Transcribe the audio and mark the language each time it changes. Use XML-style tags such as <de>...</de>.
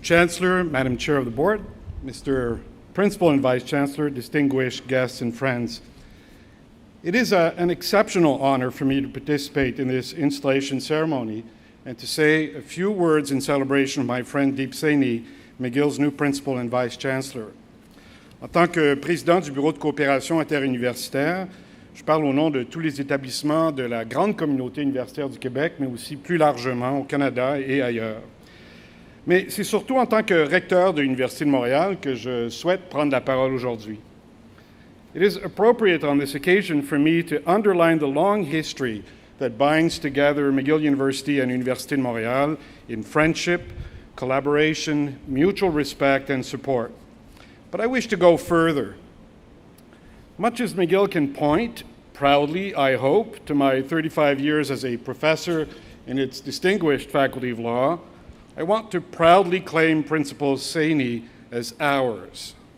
<en>Chancellor, Madam Chair of the Board, Mr. Principal and Vice-Chancellor, distinguished guests and friends, it is an exceptional honor for me to participate in this installation ceremony and to say a few words in celebration of my friend Deep Saini, McGill's new Principal and Vice-Chancellor.</en> <fr>En tant que président du Bureau de coopération interuniversitaire, je parle au nom de tous les établissements de la grande communauté universitaire du Québec, mais aussi plus largement au Canada et ailleurs. Mais c'est surtout en tant que recteur de l'Université de Montréal que je souhaite prendre la parole aujourd'hui.</fr> <en>It is appropriate on this occasion for me to underline the long history that binds together McGill University and Université de Montréal in friendship, collaboration, mutual respect, and support. But I wish to go further. Much as McGill can point, proudly, I hope, to my 35 years as a professor in its distinguished Faculty of Law, I want to proudly claim Principal Saini as ours.</en>